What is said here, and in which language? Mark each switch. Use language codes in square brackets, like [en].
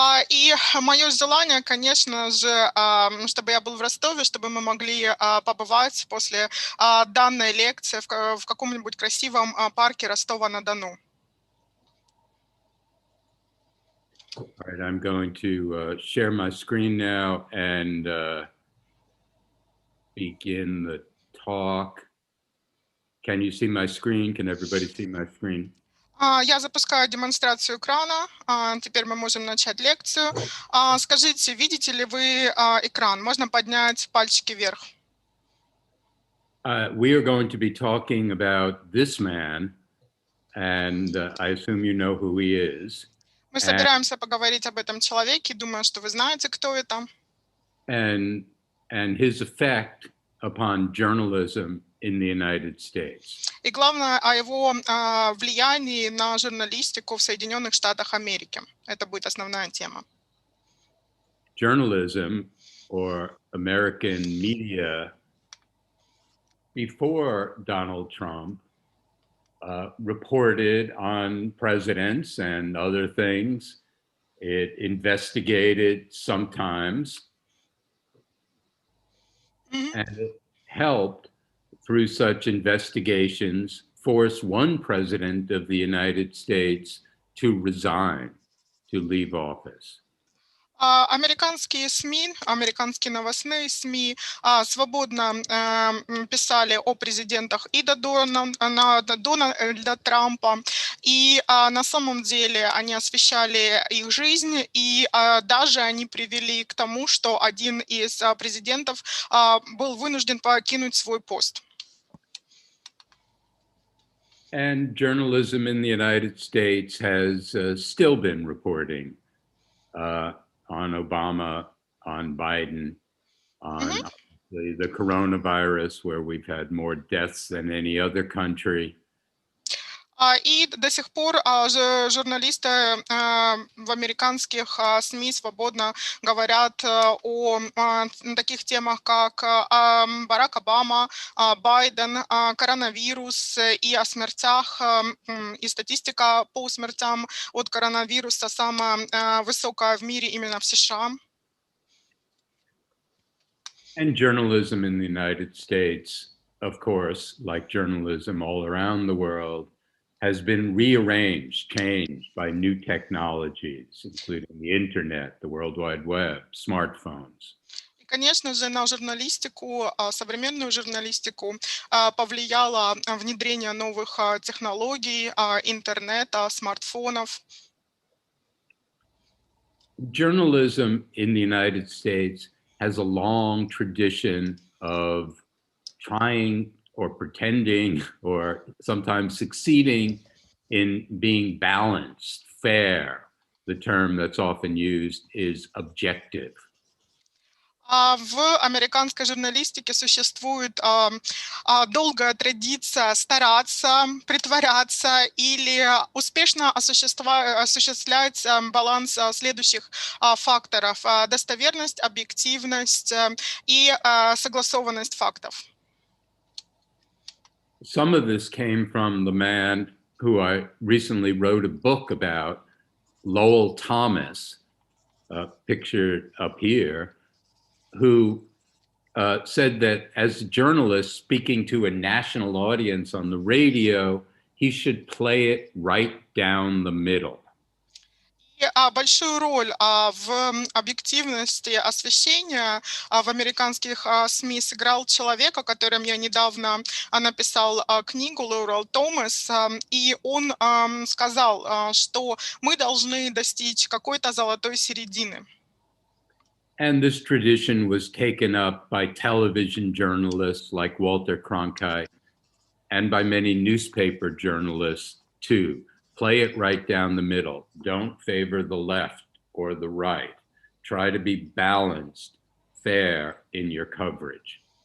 [ru] И мое желание, конечно же, чтобы я был в Ростове, чтобы мы могли побывать после данной лекции в каком-нибудь красивом парке Ростова-на-Дону. [en] All right, I'm going to share my screen now and begin the talk. Can you see my screen? Can everybody see my screen? [ru] Я запускаю демонстрацию экрана. Теперь мы можем начать лекцию. Скажите, видите ли вы экран? Можно поднять пальчики вверх. [en] We are going to be talking about this man, and I assume you know who he is. [ru] Мы собираемся поговорить об этом человеке. Думаю, что вы знаете, кто это. [en] And his effect upon journalism in the United States. [ru] И главное, о его влиянии на журналистику в Соединенных Штатах Америки. Это будет основная тема. [en] Journalism, or American media, before Donald Trump, reported on presidents and other things. It investigated sometimes, and it helped, through such investigations, force one president of the United States to resign, to leave office. [ru] Американские СМИ, американские новостные СМИ свободно писали о президентах и до Дональда Трампа, и на самом деле они освещали их жизнь, и даже они привели к тому, что один из президентов был вынужден покинуть свой пост. [en] And journalism in the United States has still been reporting on Obama, on Biden, on the coronavirus, where we've had more deaths than any other country. [ru] И до сих пор журналисты в американских СМИ свободно говорят о таких темах, как Барак Обама, Байден, коронавирус и о смертях. И статистика по смертям от коронавируса самая высокая в мире именно в США. [en] And journalism in the United States, of course, like journalism all around the world, has been rearranged, changed by new technologies, including the internet, the World Wide Web, smartphones. [ru] И, конечно же, на журналистику, современную журналистику повлияло внедрение новых технологий, интернета, смартфонов. [en] Journalism in the United States has a long tradition of trying or pretending or sometimes succeeding in being balanced, fair. The term that's often used is objective. [ru] В американской журналистике существует долгая традиция стараться, притворяться или успешно осуществлять баланс следующих факторов: достоверность, объективность и согласованность фактов. [en] Some of this came from the man who I recently wrote a book about, Lowell Thomas, pictured up here, who said that as a journalist speaking to a national audience on the radio, he should play it right down the middle. [ru] И большую роль в объективности освещения в американских СМИ сыграл человек, о котором я недавно написал книгу, Лоурел Томас, и он сказал, что мы должны достичь какой-то золотой середины. [en] And this tradition was taken up by television journalists like Walter Cronkite and by many newspaper journalists too. Play it right down the middle. Don't favor the left or the right. Try to be balanced, fair in your coverage.